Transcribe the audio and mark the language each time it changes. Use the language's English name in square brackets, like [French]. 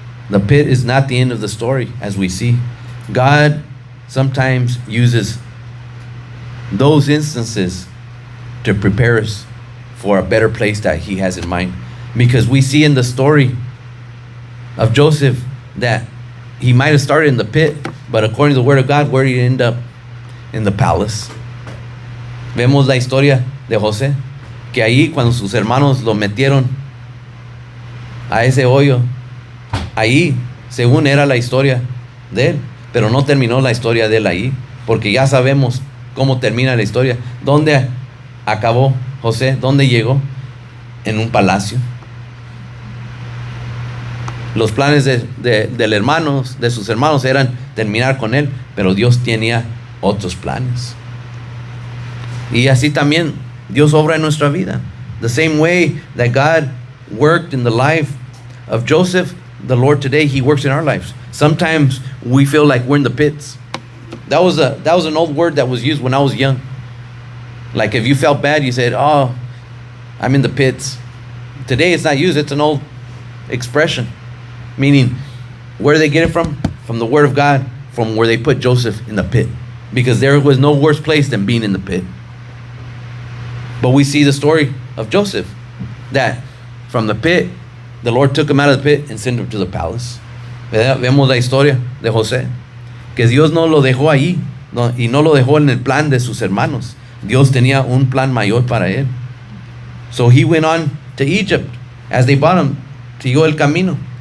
[English] The pit is not the end of the story, as we see. God sometimes uses those instances to prepare us for a better place that he has in mind. Because we see in the story of Joseph that he might have started in the pit, but according to the word of God, where did he end up? In the palace. [Spanish] Vemos la historia de José, que ahí cuando sus hermanos lo metieron a ese hoyo, ahí, según era la historia de él, pero no terminó la historia de él ahí, porque ya sabemos cómo termina la historia. ¿Dónde acabó José? ¿Dónde llegó? En un palacio. Los planes de sus hermanos eran terminar con él, pero Dios tenía otros planes. Y así también Dios obra en nuestra vida. [English] The same way that God worked in the life of Joseph, the Lord today, he works in our lives. Sometimes we feel like we're in the pits. That was an old word that was used when I was young. Like if you felt bad, you said, oh, I'm in the pits. Today it's not used, it's an old expression. Meaning, where do they get it from? From the word of God, from where they put Joseph in the pit. Because there was no worse place than being in the pit. But we see the story of Joseph, that from the pit, the Lord took him out of the pit and sent him to the palace. [Spanish] Vemos la historia de José, que Dios no lo dejó ahí, y no lo dejó en el plan de sus hermanos. Dios tenía un plan mayor para él. [English] So he went on to Egypt. As they brought him, [Spanish] siguió el camino.